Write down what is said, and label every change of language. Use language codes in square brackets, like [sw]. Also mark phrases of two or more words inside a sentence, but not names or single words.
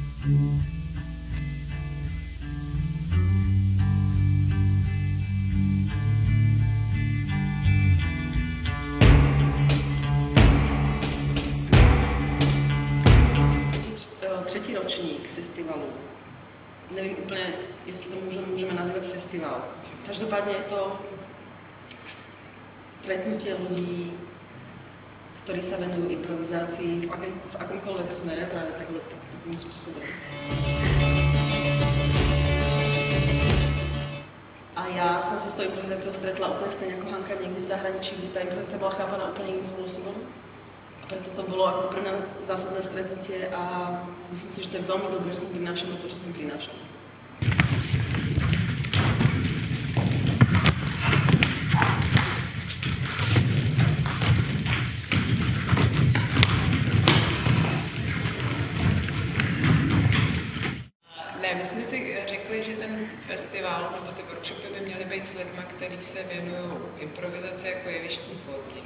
[cs] Třetí ročník festivalu. Nevím úplně, jestli to můžeme nazvat festival. [sk] Každopádně je to stretnutie ľudí, ktorí sa venujú improvizácii v akomkoľvek smere, práve takým spôsobom. [cs] A já jsem se s tou [sk] improvizáciou stretla [cs] úplně stejně jako Hanka někdy v zahraničí, kde ta improvizace byla chápaná úplně jiným způsobem. A proto to bylo jako pro mě [sk] zásadné stretnutie [cs] a myslím si, že to je velmi dobré, že jsem prinášala to, čo jsem prinášala. My jsme si řekli, že ten festival nebo ty workshopy by měly být s lidmi, kteří se věnují improvizaci jako jevištní formě.